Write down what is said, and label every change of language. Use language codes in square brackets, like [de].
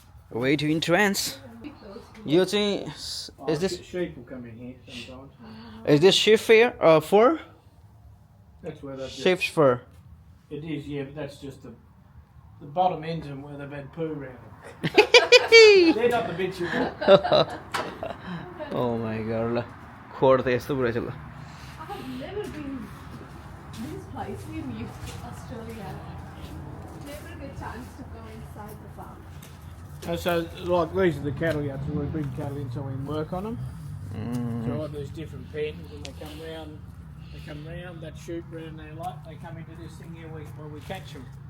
[en] way to entrance [ne] यो चाहिँ [en] is this Sheep will come in here sometimes. is this sheep fur That's where they've sheep's fur It is, yeah, but that's just the bottom ends and where they've had poo around them. They're not the bits you want. oh my god [ne] ल खोर त यस्तो पो रहेछ ल [en] I have never been this place in Australia. Never get chance to go inside the farm. And so, like, these are the cattle yards where we bring cattle in so we can work on them. So, like, there's different pens and they come round, that chute round there, like, they come into this thing here where we catch them.